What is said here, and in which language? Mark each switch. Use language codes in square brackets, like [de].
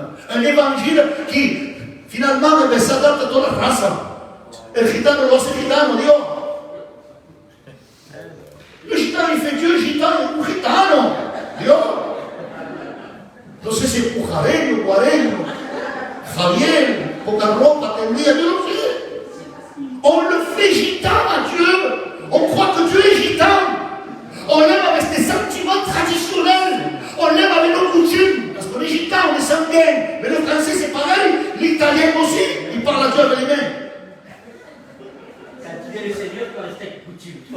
[fr] Un évangile qui, finalement, s'adapte [es] a toda raza. El gitano lo hace gitano, Dios. [fr] Le gitano, il fait Dieu, gitano, un gitano. Dios. [es] No sé si es pujareño, guareño, Javier, poca ropa, tendría, yo no sé. [fr] On le fait gitan à Dieu. On croit que Dieu est gitan. On l'aime avec des sentiments traditionnels. On l'aime avec nos coutumes. Parce qu'on est gitan, on est sanguin. Mais le français c'est pareil. L'italien aussi. Il parle à Dieu avec les mains. Quand tu viens le Seigneur, tu vas rester avec coutume.